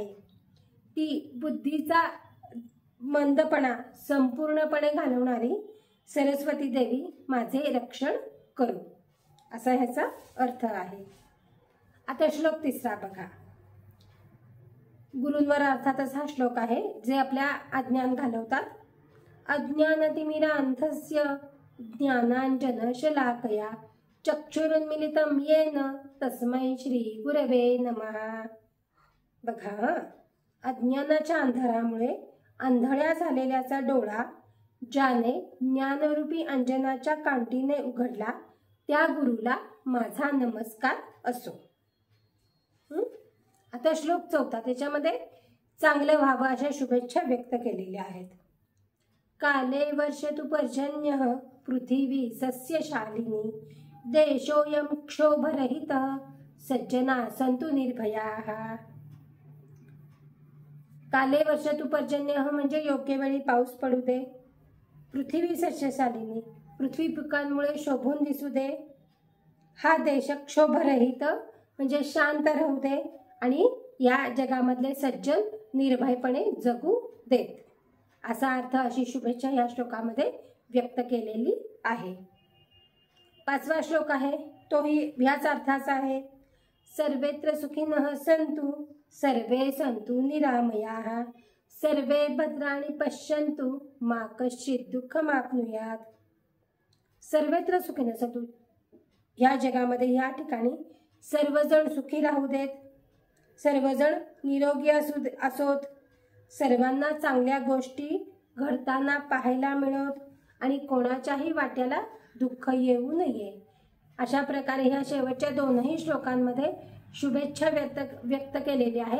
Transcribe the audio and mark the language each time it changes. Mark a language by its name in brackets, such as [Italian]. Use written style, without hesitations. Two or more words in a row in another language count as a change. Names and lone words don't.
[Marathi] ती बुद्धीचा मंदपणा संपूर्णपणे घालवणारी सरस्वती देवी माझे रक्षण करू, असा ह्याचा अर्थ आहे। आता श्लोक तिसरा बघा। गुरूंवर अर्थातच हा श्लोक आहे, जे आपल्या अज्ञान घालवतात। [Sanskrit] अज्ञानतिमिरान्धस्य ज्ञानांजन शलाकया चक्षुरुन्मीलितं येन तस्मै श्री गुरवे नमः। [Marathi] बघा, अज्ञानाच्या अंधारामुळे आंधळ्या झालेल्याचा डोळा ज्याने ज्ञानरूपी अंजनाच्या कांटीने उघडला, त्या गुरुला माझा नमस्कार असो। आता श्लोक चौथा, त्याच्यामध्ये चांगलं व्हावं अशा शुभेच्छा व्यक्त केलेल्या आहेत। [Sanskrit] काले वर्षतु पर्जन्यः पृथिवी सस्यशालिनी, देशोऽयं क्षोभरहितः सज्जना सन्तु निर्भयाः। काले वर्षतु पर्जन्यः [Marathi] म्हणजे योग्य वेळी पाऊस पडू दे। [Sanskrit] पृथ्वी सस्यशालिनी, [Marathi] पृथ्वी पिकांमुळे शोभून दिसू दे। हा देश क्षोभरहित म्हणजे शांत राहू दे आणि या जगामधले सज्जन निर्भयपणे जगू देत, असा अर्थ, अशी शुभेच्छा या श्लोकामध्ये व्यक्त केलेली आहे। पाचवा श्लोक आहे तोही ह्याच अर्थाचा आहे। [Sanskrit] सर्वेत्र सुखिनः सन्तु सर्वे सन्तु निरामयाः सर्वे भद्राणि पश्यन्तु मा कश्चित् दुःखमाप्नुयात्। सर्वत्र सुखिनः सन्तु। [Marathi] या जगामध्ये या ठिकाणी सर्वजण सुखी राहू देत, सर्वजण निरोगी असोत, सर्वांना चांगल्या गोष्टी घडताना पाहायला मिळत आणि कोणाच्याही वाट्याला दुःख येऊ नये, अशा प्रकारे ह्या शेवटच्या दोनही श्लोकांमध्ये शुभेच्छा व्यक्त केलेल्या आहेत।